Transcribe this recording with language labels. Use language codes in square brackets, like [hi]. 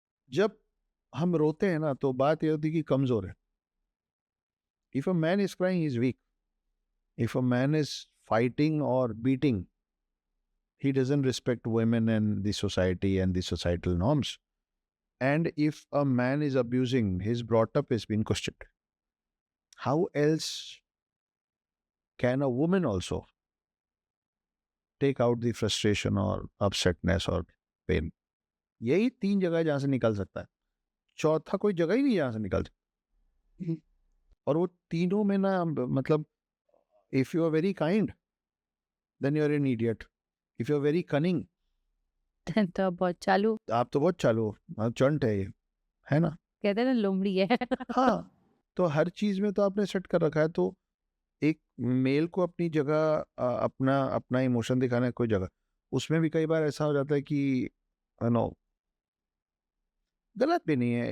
[hi] जब हम रोते हैं ना तो बात ये होती है कि कमजोर है। [en] If a man is crying is weak, if a man is fighting or beating, he doesn't respect women and the society and the societal norms. And if a man is abusing, his brought up is being questioned. How else can a woman also take out the frustration or upsetness or pain? [hi] यही 3 जगह जहां से निकल सकता है, चौथा कोई जगह ही नहीं जहां से निकल सकता। और वो तीनों में ना, मतलब [en] if you are very kind, then you are an idiot. If you are very cunning, [hi] तो अब बहुत चालू, आप तो बहुत चालू हो, चंट है ये, है ना? कहते हैं ना लोमड़ी है। हाँ, तो हर चीज में तो आपने सेट कर रखा है। तो एक मेल को अपनी जगह, अपना अपना इमोशन दिखाने की कोई जगह, उसमें भी कई बार ऐसा हो जाता है कि नो, गलत भी नहीं है।